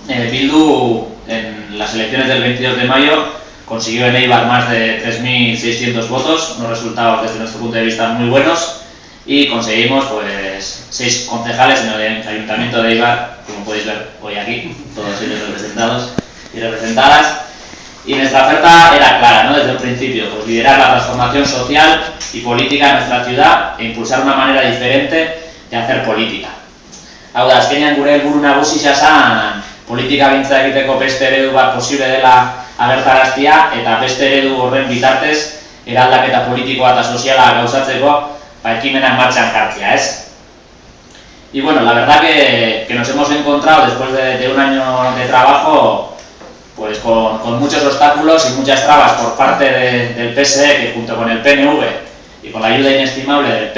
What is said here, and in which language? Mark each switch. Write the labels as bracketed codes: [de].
[es] Bildu en las elecciones del 22 de mayo consiguió en Eibar más de 3.600 votos, unos resultados desde nuestro punto de vista muy buenos y conseguimos pues 6 concejales en el ayuntamiento de Eibar, como podéis ver hoy aquí, todos ellos representados y representadas. Y nuestra oferta era clara, ¿no? Desde el principio, pues liderar la transformación social y política en nuestra ciudad e impulsar una manera diferente de hacer política. [eu] Hau da, azkenean gure helburu nagusia zen politika gintza egiteko beste eredu bat posible dela agertaraztia eta beste eredu horren bitartez eraldaketa politikoa eta soziala gauzatzeko ekimenak martxan jartzea, ¿es? [es] Y bueno, la verdad que nos hemos encontrado después de un año de trabajo pues con muchos obstáculos y muchas trabas por parte del PSE, que junto con el PNV y con la ayuda inestimable